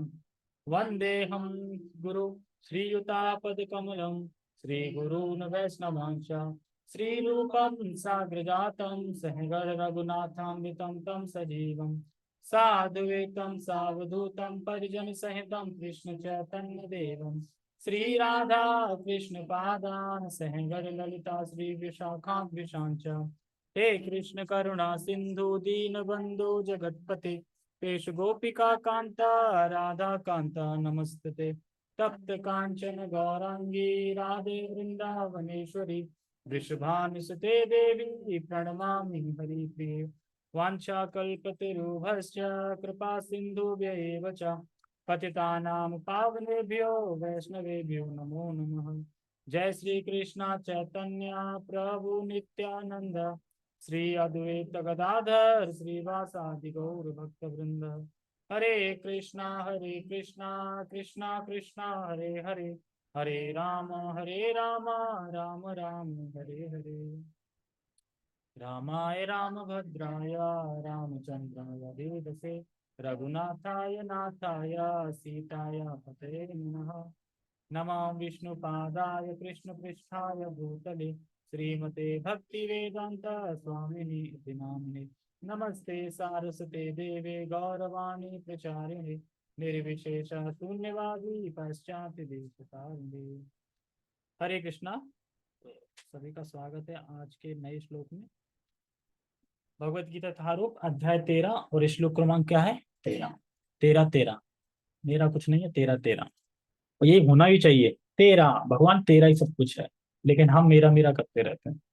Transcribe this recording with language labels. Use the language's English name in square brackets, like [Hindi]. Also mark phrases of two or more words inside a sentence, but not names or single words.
[Sanskrit] वन्देऽहं गुरु श्रीयुतापदकमलं श्रीगुरून् वैष्णवांश्च श्रीरूपं साग्रजातं सहगण रघुनाथान्वितं तं सजीवं साद्वैतं सावधूतं परिजनसहितं कृष्ण चैतन्य देवं श्री राधा कृष्ण पादान सहगण ललिता श्री विशाखान्विशांच हे कृष्ण करुणा सिंधु दीन बंधु जगतपते पेश गोपिका कांता राधा कांता नमस्तते तप्त कांचन गौरांगी राधे वृंदावनेश्वरी वृषभानुसुते देवी प्रणमामि हरिप्रिये वाञ्छाकल्पतरुभ्यश्च कृपा सिन्धुभ्य एव च पतितानां पावनेभ्यो वैष्णवेभ्यो नमो नमः। जय श्री कृष्ण चैतन्य प्रभु नित्यानंद श्री अद्वैत गदाधर श्रीवासादि गौर भक्त वृंद। हरे कृष्णा कृष्णा कृष्णा हरे हरे हरे राम राम राम हरे हरे। रामाय रामभद्राय रामचन्द्राय वेदसे रघुनाथाय नाथाय सीताय पतये नमः। नमः विष्णुपादाय कृष्णपृष्ठाय भूतले श्रीमते भक्तिवेदान्त स्वामिनि इति नाम्ने नमस्ते सारस्वते देवे गौरवाणी प्रचारिणे निर्विशेष शून्यवादी पाश्चात्य देशतारिणे। हरे कृष्णा। [Hindi] सभी का स्वागत है आज के नए श्लोक में। भगवत गीता यथारूप अध्याय 13 और श्लोक क्रमांक क्या है? 13। मेरा कुछ नहीं है, 13। और ये होना भी चाहिए 13। भगवान 13 ही सब कुछ है, लेकिन हम मेरा मेरा करते रहते हैं।